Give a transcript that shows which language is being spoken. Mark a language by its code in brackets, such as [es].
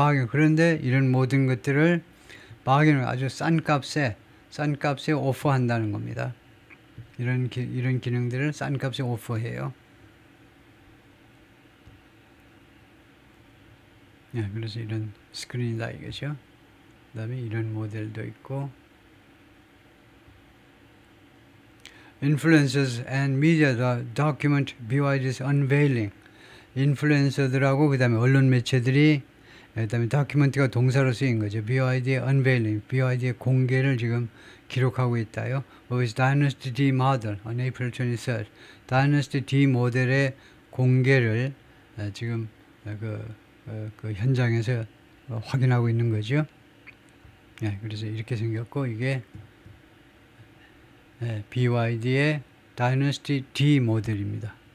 [ko] 그런데 이런 모든 것들을 바겐은 아주 싼 값에 오퍼한다는 겁니다. 이런 기능들을 싼 값에 오퍼해요. 그래서 이런 스크린이다 이거죠. 그 다음에 이런 모델도 있고 [en] Influencers and media document BYD's unveiling. [ko] 인플루언서들하고 그 다음에 언론 매체들이 그 다음에 다큐멘트가 동사로 쓰인 거죠. BYD의 unveiling, BYD의 공개를 지금 기록하고 있다요. [en] With Dynasty D model on April 23rd. [ko] Dynasty D 모델의 공개를 지금 그 현장에서 확인하고 있는 거죠. 그래서 이렇게 생겼고 이게 BYD의 Dynasty D 모델입니다.